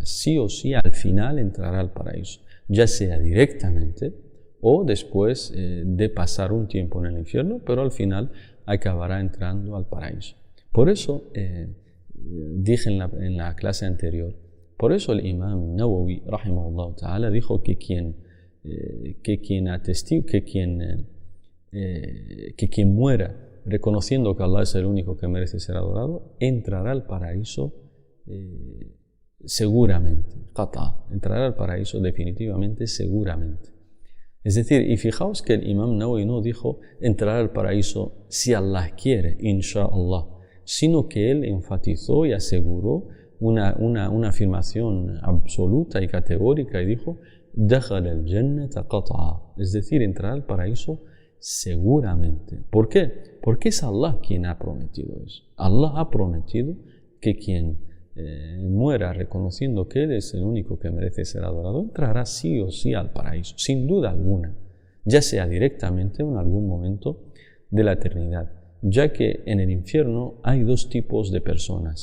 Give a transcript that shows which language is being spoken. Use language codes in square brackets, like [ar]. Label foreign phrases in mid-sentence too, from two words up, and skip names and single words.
[es] Sí o sí al final entrará al paraíso, ya sea directamente o después de pasar un tiempo en el infierno, pero al final acabará entrando al paraíso. Por eso dije en la clase anterior Por eso el imam Nawawi, [ar] رحمه الله تعالى, [es] dijo que quien muera reconociendo que Allah es el único que merece ser adorado, entrará al paraíso seguramente. Entrará al paraíso definitivamente, seguramente. Es decir, y fijaos que el imam Nawawi no dijo entrará al paraíso si Allah quiere, inshallah, sino que él enfatizó y aseguró una afirmación absoluta y categórica y dijo [ar] دخل الجنة قطعا, [es] es decir, entrará al paraíso seguramente. ¿Por qué? Porque es Allah quien ha prometido eso. Allah ha prometido que quien muera reconociendo que Él es el único que merece ser adorado, entrará sí o sí al paraíso, sin duda alguna, ya sea directamente o en algún momento de la eternidad, ya que en el infierno hay dos tipos de personas.